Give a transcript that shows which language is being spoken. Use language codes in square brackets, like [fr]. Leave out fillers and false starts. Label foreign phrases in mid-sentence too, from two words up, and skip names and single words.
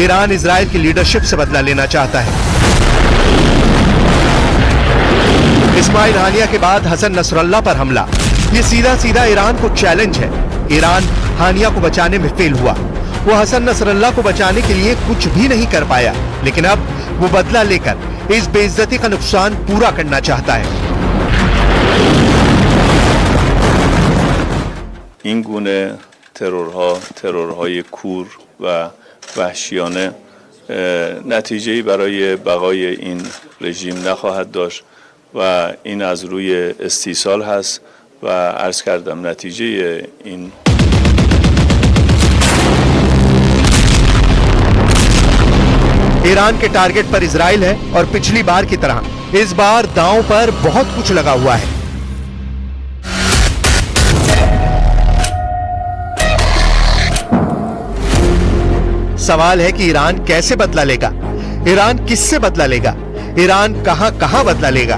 [hi] ईरान इजराइल की लीडरशिप से बदला लेना चाहता है। इस्माइल हानिया के बाद हसन नसरल्लाह पर हमला, ये सीधा सीधा ईरान को चैलेंज है। ईरान हानिया को बचाने में फेल हुआ, वो हसन नसरल्लाह को बचाने के लिए कुछ भी नहीं कर पाया, लेकिन अब वो बदला लेकर इस बेइज्जती का नुकसान पूरा करना चाहता है। [fa] این گونه ترورهای کور و وحشیانه نتیجه‌ای برای بقای این رژیم نخواهد داشت و این از روی استیصال هست و عرض کردم نتیجه این [hi] ईरान के टारगेट पर इजराइल है और पिछली बार की तरह इस बार दांव पर बहुत कुछ लगा हुआ है। सवाल है कि ईरान कैसे बदला लेगा, ईरान किससे बदला लेगा, ईरान कहां बदला लेगा।